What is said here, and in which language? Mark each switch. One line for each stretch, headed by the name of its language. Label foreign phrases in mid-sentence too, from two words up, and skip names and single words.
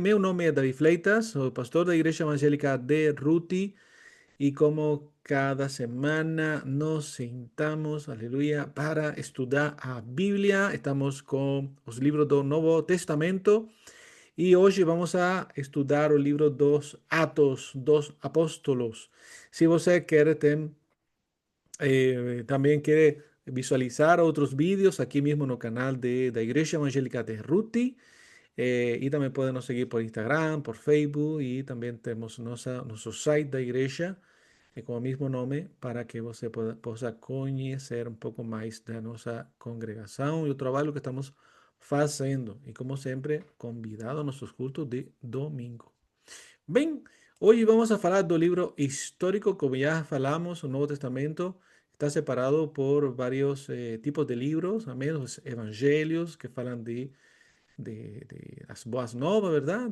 Portuguese: Meu nome é David Fleitas, sou pastor da Igreja Evangélica de Ruti e como cada semana nos sentamos, aleluia, para estudar a Bíblia. Estamos com os livros do Novo Testamento e hoje vamos a estudar o livro dos Atos dos Apóstolos. Se você quer ter
Spanish: también quiere visualizar otros vídeos aquí mismo en el canal de la Iglesia Evangélica de Ruti. Y también pueden nos seguir por Instagram, por Facebook y también tenemos nuestro site de iglesia con el mismo nombre
Portuguese: para que você possa conhecer
Spanish: un poco más de nuestra congregación y el trabajo que estamos haciendo. Y como siempre, convidado a nuestros cultos de domingo.
Portuguese: Bem, hoje vamos a falar do livro histórico, como já falamos, o Novo Testamento está separado por vários tipos de livros, amém? Os evangelhos que falam de as boas novas, ¿verdad?